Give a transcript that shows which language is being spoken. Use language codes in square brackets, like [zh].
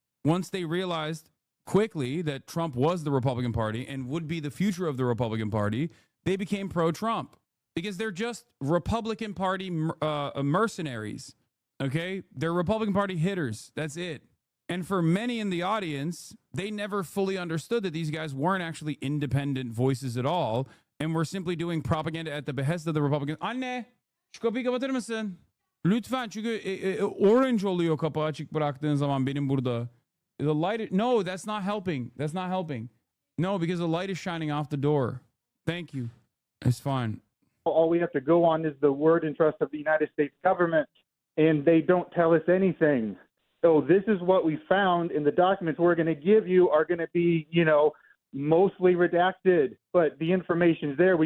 [en] Once they realized quickly that Trump was the Republican Party and would be the future of the Republican Party, they became pro-Trump because they're just Republican Party mercenaries. Okay, they're Republican Party hitters. That's it. And for many in the audience, they never fully understood that these guys weren't actually independent voices at all and were simply doing propaganda at the behest of the Republicans. [tr] Anne, şu kapıyı kapatır mısın? Lütfen, çünkü orange oluyor kapı açık bıraktığın zaman benim burada. [en] The light, no, that's not helping. That's not helping. No, because the light is shining off the door. Thank you. It's fine. All we have to go on is the word and trust of the United States government, and they don't tell us anything. So this is what we found, and the documents we're going to give you are going to be, mostly redacted, but the information's there.